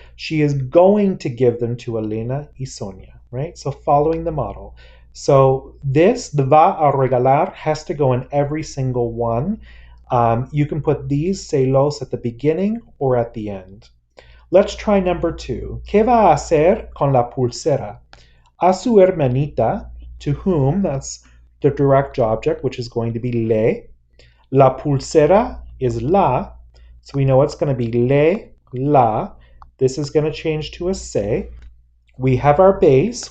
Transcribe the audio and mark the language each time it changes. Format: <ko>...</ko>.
<en>She is going to give them to Elena y Sonia, right? So following the model. So this, the</en> <es>va a regalar,</es> <en>has to go in every single one. You can put these se los at the beginning or at the end. Let's try number 2.</en> <es>¿Qué va a hacer con la pulsera? A su hermanita,</es> <en>to whom, that's the direct object, which is going to be le. La pulsera is la, so we know it's going to be le, la. This is going to change to a se. We have our base.</en>